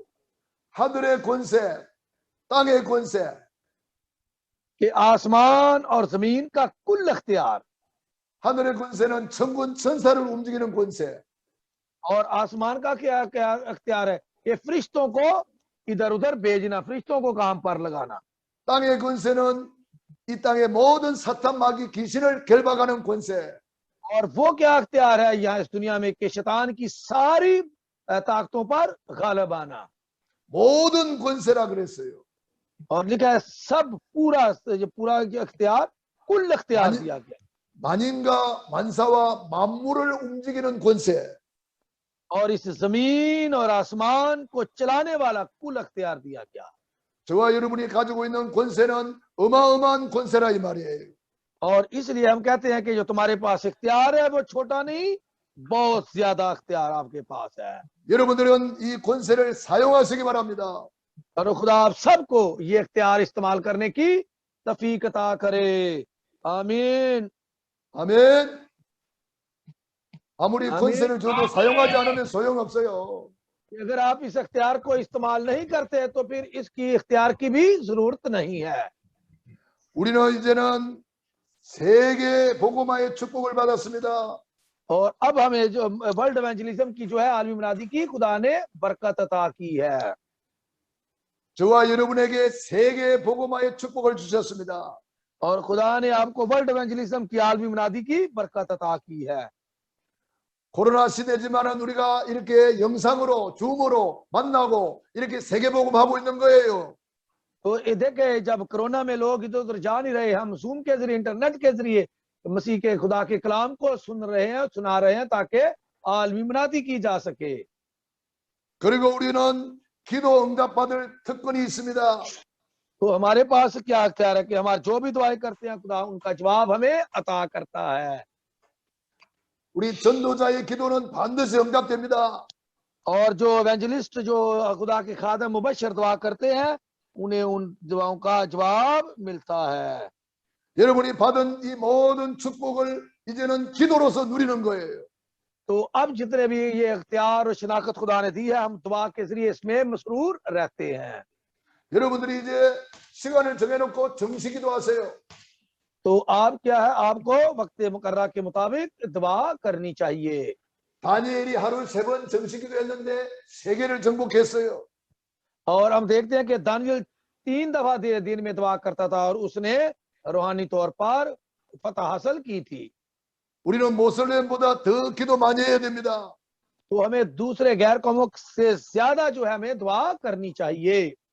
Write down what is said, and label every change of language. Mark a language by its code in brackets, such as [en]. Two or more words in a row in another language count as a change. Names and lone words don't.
[ko] 하늘의 권세, 땅의 권세, [hi] कि आसमान और जमीन का कुल अख्तियार, [ko] 하늘의 권세는 천군 천사를 움직이는 권세, [hi] और आसमान का क्या क्या अख्तियार है कि फरिश्तों को इधर उधर भेजना, फरिश्तों को काम पर लगाना। [ko] 땅의 권세는 이 땅의 모든 사탄 마귀 귀신을 결박하는 권세, [hi] और वो क्या अख्तियार है यहाँ इस दुनिया में कि शैतान की सारी ताकतों पर गालिब आना। [ko] 모든 권세라 그랬어요. [hi] और लिखा है सब पूरा अख्तियार कुल अख्तियार मानी- दिया गया। [ko] 만인과 만사와 만물을 움직이는 권세, [hi] और इस जमीन और आसमान को चलाने वाला कुल अख्तियार दिया गया। [ko] 저와 여러분이 가지고 있는 권세는 어마어마한 권세라 이 말이에요. [hi] और इसलिए हम कहते हैं कि जो तुम्हारे पास इख्तियार है वो छोटा नहीं, बहुत ज्यादा इख्तियार आपके पास है। [ko] 여러분들은 이 권세를 사용하시기 바랍니다. [hi] और खुदा आप सबको ये इख्तियार इस्तेमाल करने की तौफीक अता करे। आमीन। [ko] 아멘. 아무리 아멘. 권세를 줘도 사용하지 않으면 소용없어요. [hi] अगर आप इस इख्तियार को इस्तेमाल नहीं करते तो फिर इसकी इख्तियार की भी जरूरत नहीं है। [ko] 우리는 이제는 세계 복음화의 축복을 받았습니다. [hi] और अब हमें जो [en] world evangelism [hi] की जो है आलमी मुनादी की खुदा ने बरकत अता की है। [ko] 저와 여러분에게 세계 복음화의 축복을 주셨습니다. [hi] और खुदा ने आपको [en] world evangelism [hi] की आलमी मुनादी की बरकत अता की है। [ko] 코로나 시대지만은 우리가 이렇게 영상으로 줌으로 만나고 이렇게 세계 복음하고 있는 거예요. [hi] तो ये देखे जब कोरोना में लोग इधर उधर जा नहीं रहे, हम जूम के जरिए इंटरनेट के जरिए मसीह के खुदा के कलाम को सुन रहे हैं, सुना रहे हैं ताकि आलमी मुनादी की जा सके। [ko] 그리고 우리는 기도 응답받을 특권이 있습니다. [hi] तो हमारे पास क्या अख्तियार है कि हमारे जो भी दुआएं करते हैं खुदा उनका जवाब हमें अता करता है। [ko] 우리 전도자의 기도는 반드시 응답됩니다. [hi] और जो एवेंजलिस्ट जो खुदा के खादम मुबशर दुआ करते हैं उन्हें उन दुआओं का जवाब मिलता है। [ko] 여러분이 받은 이 모든 축복을 이제는 기도로서 누리는 거예요. [hi] तो अब जितने भी ये अख्तियार और शनाख्त खुदा ने दी है हम दुआ के जरिए इसमें मसरूर रहते हैं। [ko] 여러분들이 이제 시간을 정해놓고 정시 기도하세요. [hi] तो आप क्या है आपको वक्त मुकर्रा के मुताबिक दुआ करनी चाहिए। [ko] 다니엘이 하루 3번 정시 기도했는데 3개를 정복했어요. [hi] और हम देखते हैं कि दानियल 3 दफा दिन में दुआ करता था और उसने रूहानी तौर पर फतह हासिल की थी। [ko] 우리는 모슬렘보다 더 기도 많이 해야 됩니다. [hi] तो हमें दूसरे गैर कौमों से ज्यादा जो है हमें दुआ करनी चाहिए।